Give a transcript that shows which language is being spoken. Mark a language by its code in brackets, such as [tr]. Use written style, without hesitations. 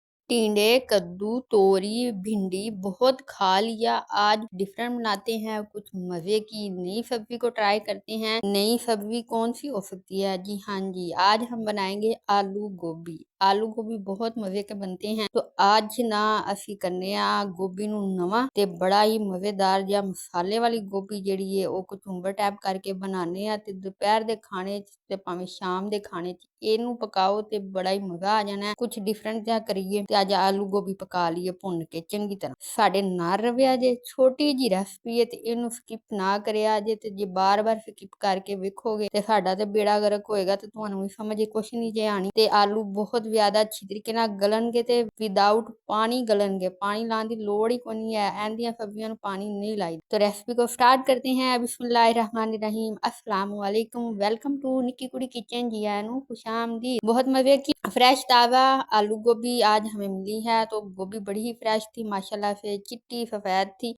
[hi] टिंडे, कद्दू, तोरी, भिंडी बहुत खा लिया। आज डिफरेंट बनाते हैं, कुछ मज़े की नई सब्ज़ी को ट्राई करते हैं। नई सब्ज़ी कौन-सी हो सकती है? जी हाँ जी, आज हम बनाएँगे आलू गोभी। आलू गोभी बहुत मज़े के बनते हैं। तो आज ना [pa] ਅਸੀਂ ਕਰਨੇ ਆ ਗੋਭੀ ਨੂੰ ਨਵਾਂ ਤੇ ਬੜਾ ਹੀ ਮਜ਼ੇਦਾਰ ਜਿਹਾ ਮਸਾਲੇ ਵਾਲੀ ਗੋਭੀ ਜਿਹੜੀ ਹੈ ਉਹ ਕਚੁੰਬਰ ਟਾਈਪ ਕਰਕੇ ਬਣਾਉਂਦੇ ਆ ਤੇ ਦੁਪਹਿਰ ਦੇ ਖਾਣੇ 'ਚ ਤੇ ਭਾਵੇਂ ਸ਼ਾਮ ਦੇ ਖਾਣੇ 'ਚ ਇਹਨੂੰ ਪਕਾਓ ਤੇ ਬੜਾ ਹੀ ਮਜ਼ਾ ਆ ਜਾਣਾ। ਕੁਛ ਡਿਫਰੈਂਟ ਜਿਹਾ ਕਰੀਏ ਤੇ ਅੱਜ ਆਲੂ ਗੋਭੀ ਪਕਾ ਲਈਏ ਭੁੰਨ ਕੇ ਚੰਗੀ ਤਰ੍ਹਾਂ। ਸਾਡੇ ਨਾਲ ਰਵਿਆ ਜੇ ਛੋਟੀ ਜੀ ਰੈਸਪੀ ਹੈ ਤੇ ਇਹਨੂੰ ਸਕਿਪ ਨਾ ਕਰਿਆ ਜੇ ਤੇ ਜੇ ਬਾਰ-ਬਾਰ ਸਕਿਪ ਕਰਕੇ ਵੇਖੋਗੇ ਤੇ ਸਾਡਾ ਤੇ ਬੇੜਾ ਗਰਕ ਹੋਏਗਾ ਤੇ ਤੁਹਾਨੂੰ ਵੀ ਸਮਝ ਕੁਛ ਨਹੀਂ ਜੇ ਆਣੀ ਤੇ ਆਲੂ ਬਹੁਤ ਜ਼ਿਆਦਾ ਅੱਛੀ ਤਰੀਕੇ ਨਾਲ ਗਲਣਗੇ ਤੇ ਵਿਦਆਊਟ ਪਾਣੀ गलनगे। पानी लाने की लोड़ ही कोई नहीं है। ऐंदियां सब्जियां पानी नहीं लाई। [hi] तो रेसिपी को स्टार्ट करते हैं। बिस्मिल्लाहिर्रहमानिर्रहीम, अस्सलाम वालेकुम, [en] Welcome to Nikki Kudi kitchen. [pa] जी आनू खुशामदीद। [hi] बहुत मजे की फ्रेश ताज़ा आलू गोभी आज हमें मिली है। तो गोभी बड़ी ही फ्रेश थी माशाल्लाह से, चिट्टी सफेद थी।